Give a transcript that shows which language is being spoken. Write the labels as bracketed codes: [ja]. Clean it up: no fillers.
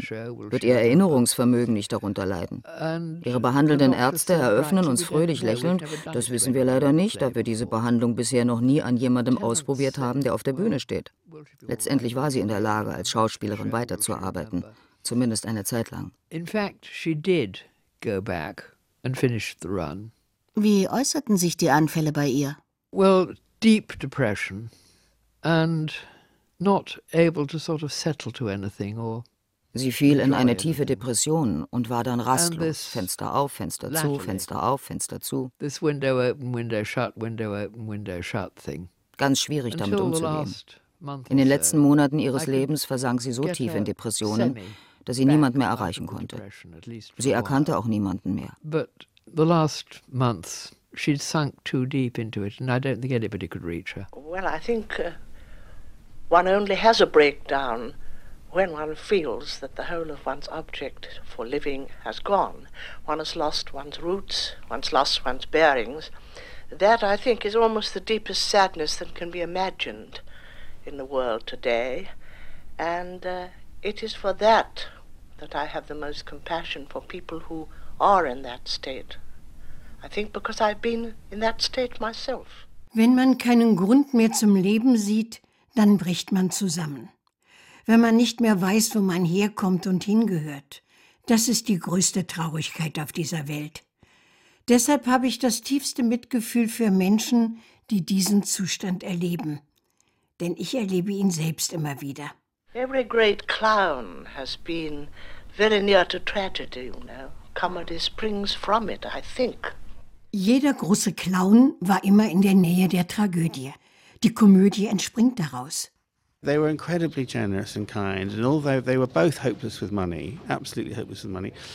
[de] Wird ihr Erinnerungsvermögen nicht darunter leiden? Ihre behandelnden Ärzte eröffnen uns fröhlich lächelnd, das wissen wir leider nicht, da wir diese Behandlung bisher noch nie an jemandem ausprobiert haben, der auf der Bühne steht. Letztendlich war sie in der Lage, als Schauspielerin weiterzuarbeiten, zumindest eine Zeit lang. [en] In fact, she did go back and finish the run. [de] Wie äußerten sich die Anfälle bei ihr? [en] Well, deep depression and not able to sort of settle to anything or. [de] Sie fiel in eine tiefe Depression und war dann rastlos. Fenster auf, Fenster zu, Fenster auf, Fenster zu. [en] This window open, window shut, window open, window shut thing. [de] Ganz schwierig damit umzugehen. In den letzten Monaten ihres Lebens versank sie so tief in Depressionen, dass sie niemand mehr erreichen konnte. Sie erkannte auch niemanden mehr. [en] But the last months she sank too deep into it and I don't think anybody could reach her. Well, I think one only has a breakdown when one feels that the whole of one's object for living has gone. One has lost one's roots, one's lost one's bearings. That, I think, is almost the deepest sadness that can be imagined in the world today. And it is for that that I have the most compassion for people who are in that state. I think because I've been in that state myself. [de] Wenn man keinen Grund mehr zum Leben sieht, dann bricht man zusammen. Wenn man nicht mehr weiß, wo man herkommt und hingehört, das ist die größte Traurigkeit auf dieser Welt. Deshalb habe ich das tiefste Mitgefühl für Menschen, die diesen Zustand erleben. Denn ich erlebe ihn selbst immer wieder. [en] Every great clown has been very near to tragedy, you know. Comedy springs from it, I think. [de] Jeder große Clown war immer in der Nähe der Tragödie. Die Komödie entspringt daraus. [en] They were incredibly generous and kind, and although they were both hopeless with money, absolutely hopeless with money.